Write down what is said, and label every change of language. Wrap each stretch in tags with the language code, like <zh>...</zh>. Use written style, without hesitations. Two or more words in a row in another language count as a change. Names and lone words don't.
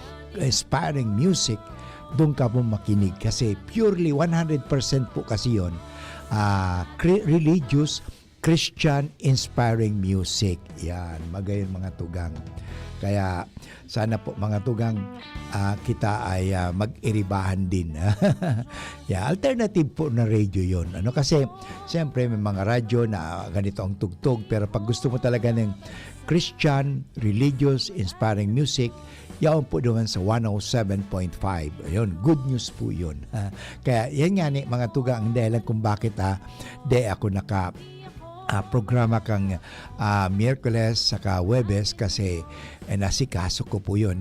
<en>inspiring music,</en> <tl>doon ka po makinig kasi</tl> <en>purely 100%</en> <tl>po kasi yun</tl> <en>religious Christian inspiring music.</en> <bik>Yan, magayon mga tugang. Kaya sana po mga tugang kita ay mag-iribahan din.</bik> <tl>Yeah, alternative po na radio yon. Ano kasi siyempre may mga radyo na ganito ang tugtog, pero pag gusto mo talaga ng</tl> <en>Christian, religious, inspiring music,</en> <tl>yaon po doon sa 107.5. Ayun,</tl> <en>good news</en> <tl>po yun. Kaya yan nga ni mga tugang ang dahilan kung bakit di ako programa kang Miyerkules saka Huwebes kasi nasikaso ko po yun.</tl>